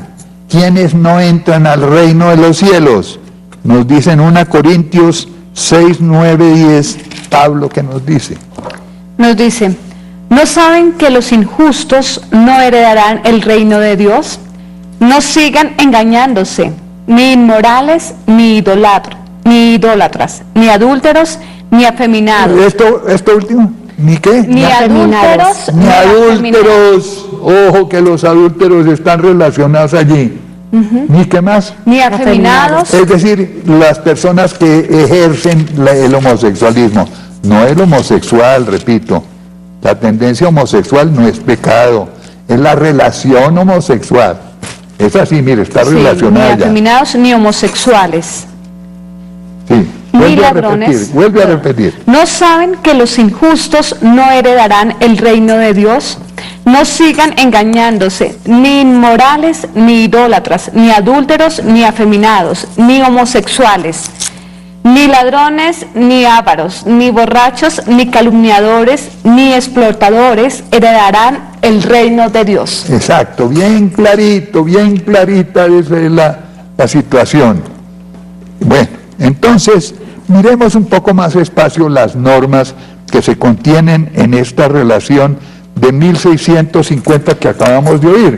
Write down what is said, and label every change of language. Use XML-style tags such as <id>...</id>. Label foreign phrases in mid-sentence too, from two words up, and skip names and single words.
<es>¿Quiénes no entran al reino de los cielos? Nos dicen 1 Corintios 6, 9, 10. Pablo, ¿qué nos dice? Nos dice, ¿no saben que los injustos no heredarán el reino de Dios? No sigan engañándose, ni inmorales, ni idólatras, ni adúlteros, ni afeminados. ¿Esto último? ¿Ni qué? Ni adúlteros, ni adúlteros. Ojo que los adúlteros están relacionados allí. ¿Ni qué más? Ni afeminados. Es decir, las personas que ejercen el homosexualismo. No el homosexual, repito. La tendencia homosexual no es pecado, es la relación homosexual. Es así, mire, está relacionada. Ni afeminados ni homosexuales. Sí. Ni ladrones. Vuelve a repetir. ¿No saben que los injustos no heredarán el reino de Dios? No sigan engañándose, ni inmorales, ni idólatras, ni adúlteros, ni afeminados, ni homosexuales, ni ladrones, ni ávaros, ni borrachos, ni calumniadores, ni explotadores heredarán el reino de Dios. Exacto, bien clarita es la situación. Bueno, entonces miremos un poco más despacio las normas que se contienen en esta relación de 1650 que acabamos de oír.</es>